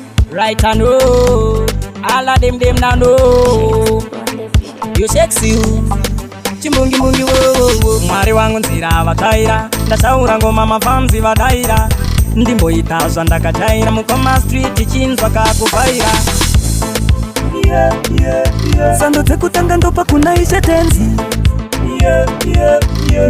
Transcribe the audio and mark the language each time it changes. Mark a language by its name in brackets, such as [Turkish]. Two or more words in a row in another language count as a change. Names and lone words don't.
[English] Right, I know. All of them, them, I know. You sexy, you. [Shona] Chimungi, mungi, wo, wo, wo. Mwari wangu nzira vataira. Ndasaura ngoma mafamzi vadaira. Ndimboita zvandakajaira. Mukoma street chinzwa kakuvhaira. [English] Yeah, yeah, yeah. [Shona] Sando dzekutanga ndopa kuna Ishe Tenzi. [English] Yeah, yeah, yeah.